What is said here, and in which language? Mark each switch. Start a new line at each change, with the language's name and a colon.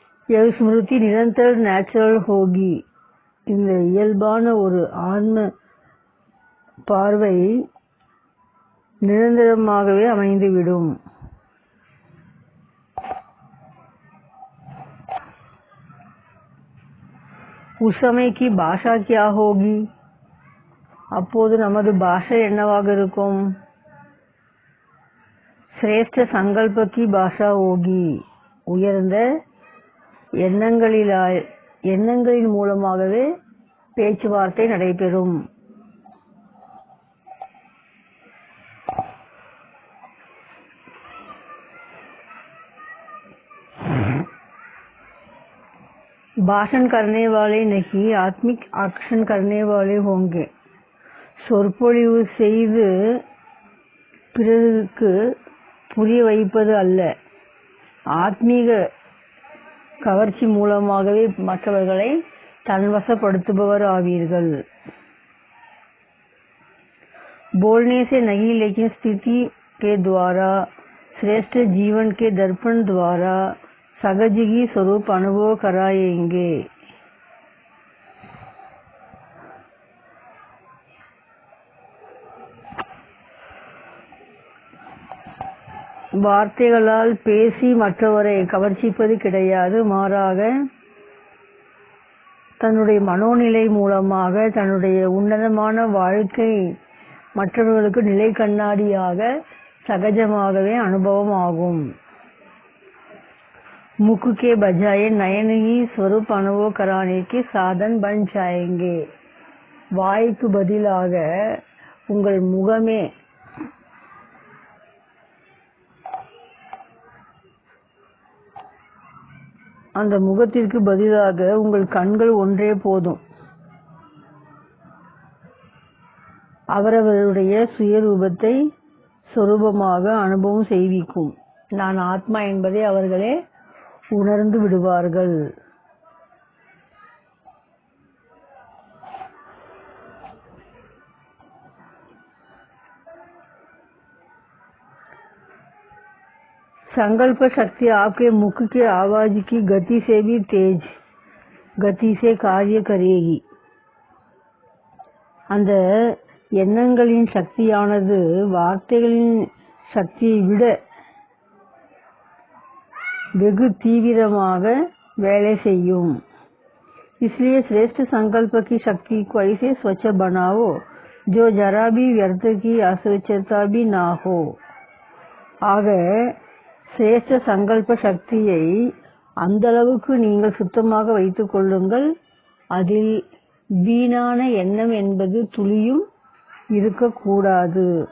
Hindi: यह स्मृति निरंतर नेचुरल होगी.
Tamil: இந்த இயல்பான ஒரு ஆன்ம பார்வை நிரந்தரமாகவே அமைந்துவிடும்.
Hindi: उस समय की भाषा क्या होगी?
Tamil: அப்போது நமது பாஷை என்னவாக இருக்கும்?
Hindi: श्रेष्ठ संकल्प की भाषा होगी.
Tamil: உயர்ந்த எண்ணங்களின் மூலமாகவே பேச்சுவார்த்தை நடைபெறும்.
Hindi: भाषण करने वाले नहीं, आत्मिक आकर्षण करने वाले होंगे.
Tamil: சொற்பொழிவு செய்து பிறருக்கு புரிய வைப்பது அல்ல, ஆத்மீக கவர்ச்சி மூலமாகவே மற்றவர்களை தன்வசப்படுத்துபவர் ஆவீர்கள்.
Hindi: बोलने से नहीं लेकिन स्थिति के द्वारा श्रेष्ठ जीवन के दर्पण द्वारा सहज ही स्वरूप अनुभव कराएंगे.
Tamil: வார்த்தைகளால் பேசி மற்றவரை கவர்ச்சிப்பது கிடையாது. மாறாக தன்னுடைய மனோநிலை மூலமாக தன்னுடைய உன்னதமான வாழ்க்கை மற்றவர்களுக்கு நிலை கண்ணாடியாக சகஜமாகவே அனுபவம் ஆகும்.
Hindi: मुख के बजाय नयन ही स्वरूप अनुभव कराने के साधन बन जाएंगे.
Tamil: வாய்க்கு பதிலாக உங்கள் முகமே அந்த முகத்திற்கு பதிலாக உங்கள் கண்கள் ஒன்றே போதும். அவரவருடைய சுயரூபத்தை சொரூபமாக அனுபவம் செய்விக்கும். நான் ஆத்மா என்பதை அவர்களே உணர்ந்து விடுவார்கள்.
Hindi: संकल्प शक्ति आपके मुख के आवाज की गति से भी तेज गति से कार्य करेगी.
Tamil: அந்த எண்ணங்களின் சக்தியானது வார்த்தைகளின் சக்தியை விட வெகு தீவிரமாக வேலை செய்யும்.
Hindi: इसलिए श्रेष्ठ संकल्प की शक्ति को ऐसे स्वच्छ बनाओ जो जरा भी व्यर्थ की अस्वच्छता भी ना हो.
Tamil: ஆக சிரேஷ்ட சங்கல்ப சக்தியை அந்த அளவுக்கு நீங்கள் சுத்தமாக வைத்துக் கொள்ளுங்கள். அதில் வீணான எண்ணம் என்பது துளியும் இருக்கக்கூடாது.